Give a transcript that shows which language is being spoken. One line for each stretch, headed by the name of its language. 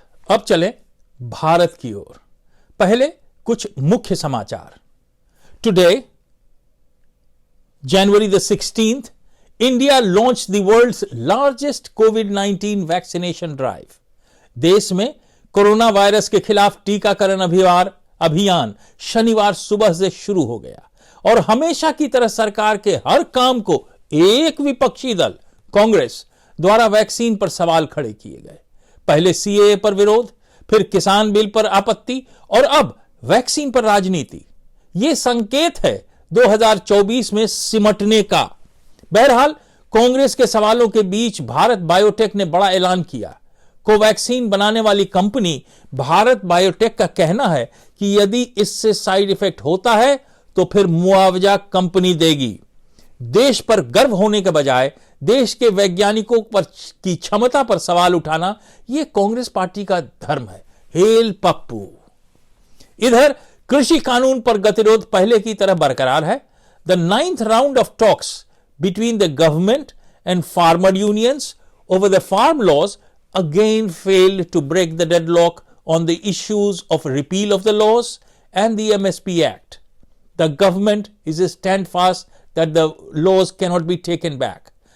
Hindi: अब चलें भारत की ओर। पहले कुछ मुख्य समाचार।
English: Today, January the 16th, India launched the world's largest COVID-19 vaccination drive.
Hindi: देश में कोरोना वायरस के खिलाफ टीकाकरण अभियान शनिवार सुबह से शुरू हो गया और हमेशा की तरह सरकार के हर काम को एक विपक्षी दल कांग्रेस द्वारा वैक्सीन पर सवाल खड़े किए गए। पहले सीएए पर विरोध, फिर किसान बिल पर आपत्ति और अब वैक्सीन पर राजनीति। यह संकेत है 2024 में सिमटने का। बहरहाल कांग्रेस के सवालों के बीच भारत बायोटेक ने बड़ा ऐलान किया। कोवैक्सीन बनाने वाली कंपनी भारत बायोटेक का कहना है कि यदि इससे साइड इफेक्ट होता है तो फिर मुआवजा कंपनी देगी। देश पर गर्व होने के बजाय देश के वैज्ञानिकों पर की क्षमता पर सवाल उठाना यह कांग्रेस पार्टी का धर्म है।
English: Hail Pappu.
Hindi: इधर कृषि कानून पर गतिरोध पहले की तरह बरकरार है।
English: The 9th round of talks between the government and farmer unions over the farm laws again failed to break the deadlock on the issues of repeal of the laws and the MSP Act. The government is steadfast that the laws cannot be taken back.